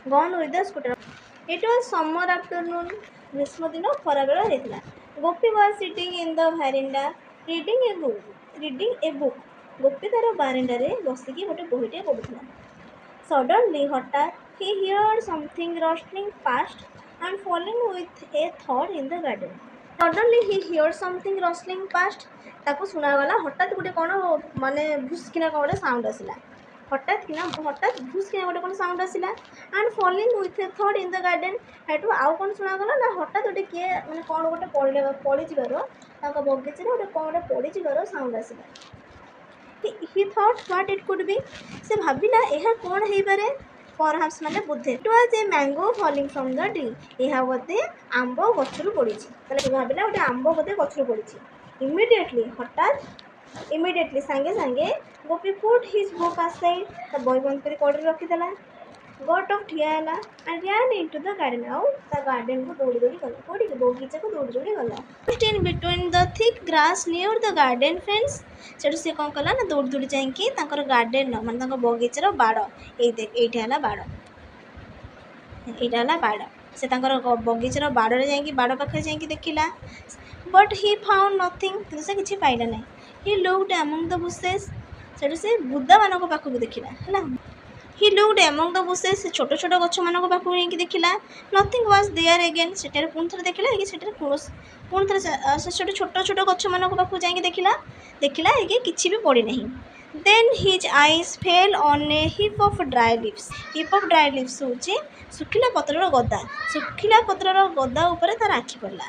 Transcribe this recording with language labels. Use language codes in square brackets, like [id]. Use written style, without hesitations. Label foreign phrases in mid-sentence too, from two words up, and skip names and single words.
[en] gone with the scooter. It was summer afternoon. [or] ଗ୍ରୀଷ୍ମ ଦିନ ଖରାବେଳ ହେଇଥିଲା. [en] ଗୋପୀ was sitting in the veranda reading a book. [or] ଗୋପୀ ତାର ବାରେଣ୍ଡାରେ ବସିକି ଗୋଟେ ବହିଟେ ପଢ଼ୁଥିଲା. [en] Suddenly ହଠାତ୍ he heard something rustling past and falling with a thud in the garden. Suddenly he heard something rustling past. [or] ତାକୁ ଶୁଣାଗଲା ହଠାତ୍ ଗୋଟେ କ'ଣ ମାନେ ଭୁସ୍କିନା କ'ଣ ଗୋଟେ ସାଉଣ୍ଡ ଆସିଲା. ହଠାତ୍ ଭୁସ୍କିନା ଗୋଟେ କ'ଣ ସାଉଣ୍ଡ ଆସିଲା. [en] and falling with a third in the garden. [or] ହେଠୁ ଆଉ କ'ଣ ଶୁଣାଗଲା ନା ହଠାତ୍ ଗୋଟେ କିଏ ମାନେ କ'ଣ ଗୋଟେ ପଡ଼ିଯିବାର ତାଙ୍କ ବଗିଚାରେ ଗୋଟେ କ'ଣ ଗୋଟେ ପଡ଼ିଯିବାର ସାଉଣ୍ଡ ଆସିଲା. [en] he thought what it could be. [or] ସେ ଭାବିଲା ଏହା କ'ଣ ହେଇପାରେ. [en] perhaps [or] ମାନେ ବୋଧେ. [en] it was a mango falling from the tree. [or] ଏହା ବୋଧେ ଆମ୍ବ ଗଛରୁ ପଡ଼ିଛି. ତାହେଲେ ସେ ଭାବିଲା ଗୋଟେ ଆମ୍ବ ବୋଧେ ଗଛରୁ ପଡ଼ିଛି. ଇମିଡ଼ିଏଟଲି ସାଙ୍ଗେ ସାଙ୍ଗେ [en] Gopi put his book aside. [or] ତା ବହି ବନ୍ଦ କରି କଡ଼ରେ ରଖିଦେଲା. [en] got off [or] ଠିଆ ହେଲା [en] and ran into the garden. [or] ଆଉ ତା ଗାର୍ଡ଼େନକୁ ଦୌଡ଼ି ଦୌଡ଼ି ଗଲା. କୋଉଠିକି? ବଗିଚାକୁ ଦୌଡ଼ି ଦୌଡ଼ି ଗଲା. [en] in between the thick grass near the garden fence. [or] ସେଠୁ ସେ କ'ଣ କଲା ନା ଦୌଡ଼ି ଦୌଡ଼ି ଯାଇକି ତାଙ୍କର ଗାର୍ଡ଼େନର ମାନେ ତାଙ୍କ ବଗିଚାର ବାଡ଼ ଏଇଟା ହେଲା ବାଡ଼. ସେ ତାଙ୍କର ବଗିଚାର ବାଡ଼ରେ ଯାଇକି ବାଡ଼ ପାଖରେ ଯାଇକି ଦେଖିଲା. [en] but he found nothing. [or] କିନ୍ତୁ ସେ କିଛି ପାଇଲା ନାହିଁ. [en] he looked among the bushes. [or] ସେଠୁ ସେ ବୁଦାମାନଙ୍କ ପାଖକୁ ଦେଖିଲା ହେଲା. [en] he looked among the bushes. [or] ସେ ଛୋଟ ଛୋଟ ଗଛମାନଙ୍କ ପାଖକୁ ଯାଇକି ଦେଖିଲା. [en] nothing was there again. [or] ସେଠାରେ ପୁଣି ଥରେ ଦେଖିଲା କି ସେଠାରେ ପୁଣି ଥରେ ସେ ଛୋଟ ଛୋଟ ଗଛମାନଙ୍କ ପାଖକୁ ଯାଇକି ଦେଖିଲା କି କିଛି ବି ପଡ଼ିନାହିଁ. [en] then his eyes fell on a heap of dry leaves. [or] ହେଉଛି ଶୁଖିଲା ପତ୍ରର ଗଦା ଉପରେ ତା'ର ଆଖି ପଡ଼ିଲା.